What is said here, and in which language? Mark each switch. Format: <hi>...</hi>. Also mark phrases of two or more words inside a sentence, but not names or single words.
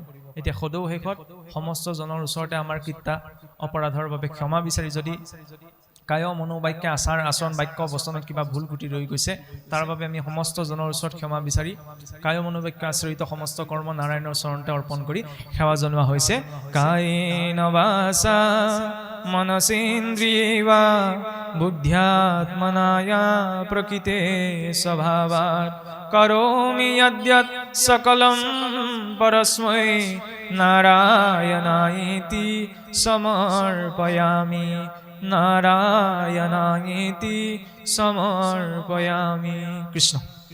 <as>এতিয়া সদৌ শেষত সমস্ত জনৰ ওচৰতে আমাৰ কৃত্যা অপৰাধৰ বাবে ক্ষমা বিচাৰি, যদি কায় মনোবাক্য আচাৰ আচৰণ বাক্য বচনত কিবা ভুল কুটি ৰৈ গৈছে তাৰ বাবে আমি সমস্ত জনৰ ওচৰত ক্ষমা বিচাৰি কায় মনোবাক্য আচৰিত সমস্ত কৰ্ম নাৰায়ণৰ চৰণতে অৰ্পণ কৰি সেৱা জনোৱা হৈছে।</as> <sa>কায়েন বাচা মনসেন্দ্ৰিয়েৱা বুদ্ধ্যাত্মনায়া প্ৰকৃতে স্বভাৱাৎ কरोमि यद्यत् सकलं परस्मै नारायणायेति समर्पयामि नारायणायेति समर्पयामि। कृष्ण।</sa>